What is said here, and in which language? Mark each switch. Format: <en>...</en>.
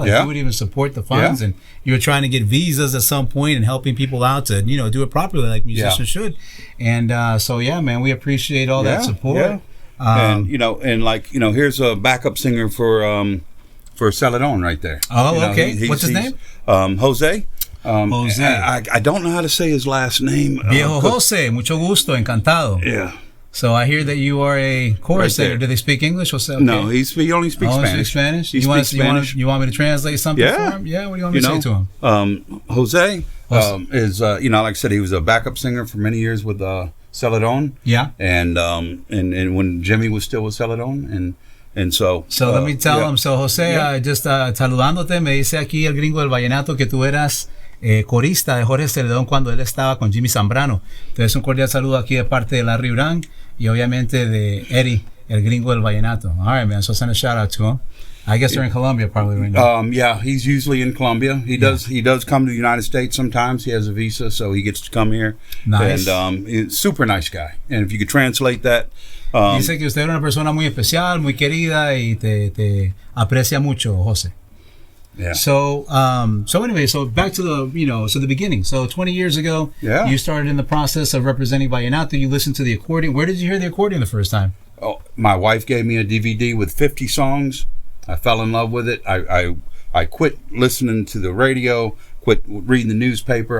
<en>Like he would even support the funds, and you were trying to get visas at some point and helping people out to do it properly like musicians should. And so man, we appreciate all that support. Yeah. And here's a backup singer for Celadon right there. Oh, okay. What's his name? Jose. Jose. I don't know how to say his last name.</en> <es>Viejo Jose, mucho gusto, encantado.</es> <en>Yeah. So I hear that you are a chorus singer. Do they speak English or something? No, he only speaks Spanish. Spanish? He speaks Spanish. You want me to translate something for him? Yeah. What do you want me to say to him? Jose is like I said, he was a backup singer for many years with Celadon. Yeah. And when Jimmy was still with Celadon and so let me tell him.</en> <es>So Jose, just saludándote, me dice aquí el gringo del vallenato que tú eras corista de Jorge Celedón cuando él estaba con Jimmy Zambrano. Entonces un cordial saludo aquí de parte de Larry Duran y obviamente de Eddie, el gringo del vallenato.</es> <en>All right, man. So send a shout out to him. I guess they're in Colombia probably right now. Yeah, he's usually in Colombia. He does come to the United States sometimes. He has a visa, so he gets to come here. Nice. And he's a super nice guy. And if you could translate that.</en> <es>Dice que usted es una persona muy especial, muy querida y te aprecia mucho, Jose.</es> <en>Yeah. So anyway, so back to the beginning. So 20 years ago, you started in the process of representing Vallenato. You listened to the accordion. Where did you hear the accordion the first time? Oh, my wife gave me a DVD with 50 songs. I fell in love with it. I quit listening to the radio, quit reading the newspaper.</en>